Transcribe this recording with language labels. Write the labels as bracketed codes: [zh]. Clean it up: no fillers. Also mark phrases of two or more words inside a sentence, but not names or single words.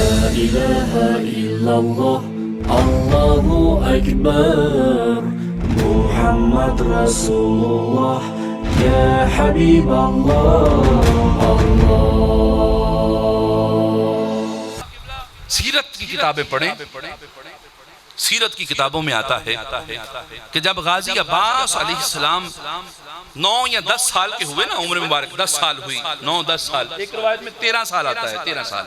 [ar] إلٰه إلا الله، الله أكبر، محمد رسول الله، يا حبيب الله, [ur] سیرت کی کتابیں پڑھیں. سیرت کی کتابوں میں آتا ہے کہ جب غازی عباس [ar] علیہ السلام [ur] 9 یا 10 سال کے ہوئے نا، عمر مبارک 10 سال ہوئی، 9-10 سال، ایک روایت میں 13 سال آتا ہے، 13 سال.